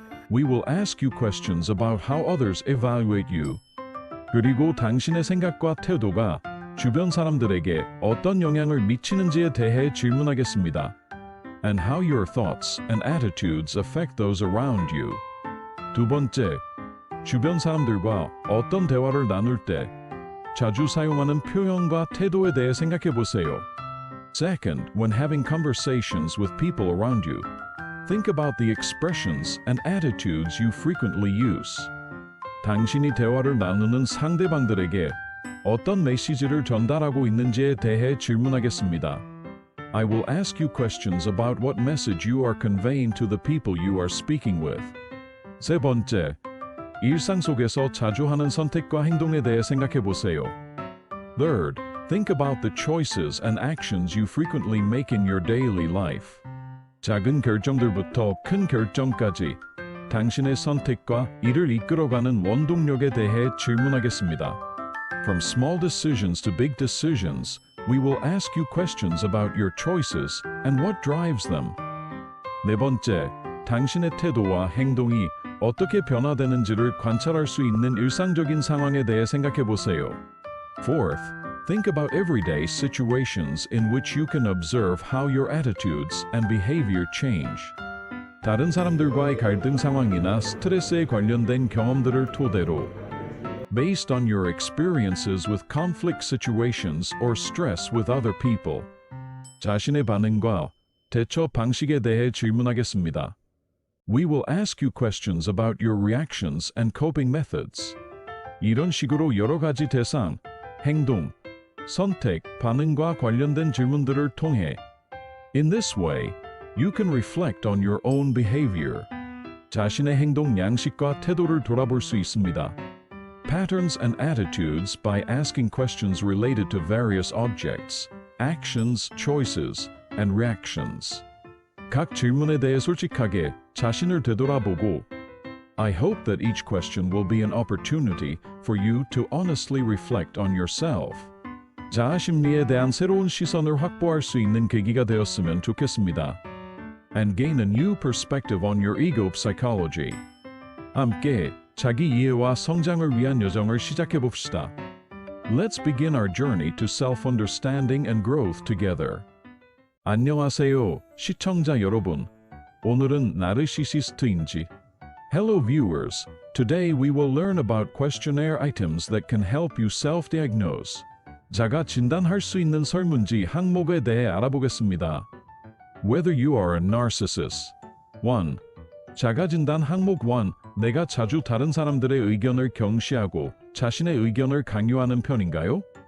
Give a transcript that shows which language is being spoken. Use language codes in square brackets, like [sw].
[en] We will ask you questions about how others evaluate you. [ko] 그리고 당신의 생각과 태도가 주변 사람들에게 어떤 영향을 미치는지에 대해 질문하겠습니다. [en] And how your thoughts and attitudes affect those around you. [ko] 두 번째, 주변 사람들과 어떤 대화를 나눌 때 자주 사용하는 표현과 태도에 대해 생각해 보세요. [en] Second, when having conversations with people around you, think about the expressions and attitudes you frequently use. [ko] 당신이 대화를 나누는 상대방들에게 어떤 메시지를 전달하고 있는지에 대해 질문하겠습니다. [en] I will ask you questions about what message you are conveying to the people you are speaking with. [ko] 세 번째, 일상 속에서 자주 하는 선택과 행동에 대해 생각해 보세요. [en] Third, think about the choices and actions you frequently make in your daily life. [ko] 작은 결정들부터 큰 결정까지 당신의 선택과 이를 이끌어가는 원동력에 대해 질문하겠습니다. [en] From small decisions to big decisions, we will ask you questions about your choices and what drives them. [ko] 네 번째, 당신의 태도와 행동이 어떻게 변화되는지를 관찰할 수 있는 일상적인 상황에 대해 생각해 보세요. [en] Fourth, think about everyday situations in which you can observe how your attitudes and behavior change. [ko] 다른 사람들과의 갈등 상황이나 스트레스에 관련된 경험들을 토대로 [en] based on your experiences with conflict situations or stress with other people. [ko] 자신의 반응과 대처 방식에 대해 질문하겠습니다. [en] We will ask you questions about your reactions and coping methods. [ko] 이런 식으로 여러 가지 대상, 행동, 선택, 반응과 관련된 질문들을 통해 [en] In this way, you can reflect on your own behavior. [ko] 자신의 행동 양식과 태도를 돌아볼 수 있습니다. [en] Patterns and attitudes by asking questions related to various objects, actions, choices, and reactions. [ko] 각 질문에 대해 솔직하게 자신을 되돌아보고 [en] I hope that each question will be an opportunity for you to honestly reflect on yourself. [ko] 자아 심리에 대한 새로운 시선을 확보할 수 있는 계기가 되었으면 좋겠습니다. [en] And gain a new perspective on your ego psychology. [ko] 함께 자기 이해와 성장을 위한 여정을 시작해 봅시다. [en] Let's begin our journey to self-understanding and growth together. [ko] 안녕하세요, 시청자 여러분. 오늘은 나르시시스트인지. [en] Hello viewers, today we will learn about questionnaire items that can help you self-diagnose. [ko] 자가 진단할 수 있는 설문지 항목에 대해 알아보겠습니다. [en] Whether you are a narcissist. [ko] 1. 자가 진단 항목 1. 내가 자주 다른 사람들의 의견을 경시하고 자신의 의견을 강요하는 편인가요?